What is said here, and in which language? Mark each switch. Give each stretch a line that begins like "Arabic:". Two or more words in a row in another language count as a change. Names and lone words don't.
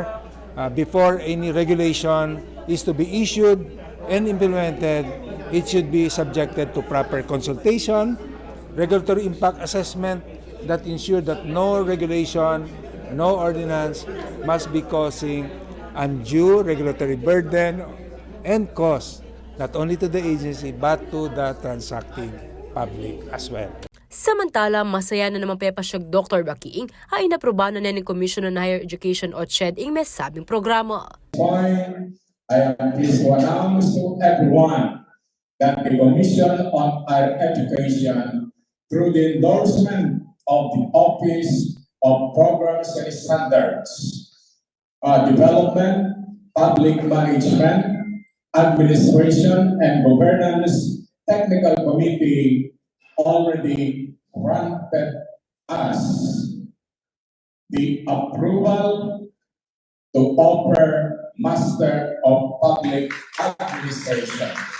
English: before any regulation is to be issued and implemented, it should be subjected to proper consultation, regulatory impact assessment that ensure that no regulation, no ordinance must be causing undue regulatory burden and cost not only to the agency but to the transacting public as well.
Pampanga: Samantala, masaya na naman pepasyag Dr. Baquiing ay inaproba na ng Commission on Higher Education o CHED ing mesabing programa.
English: I am pleased to announce to everyone that the Commission on Higher Education, through the endorsement of the Office of Programs and Standards, Development, Public Management, Administration, and Governance Technical Committee, already granted us the approval to offer Master of Public Administration.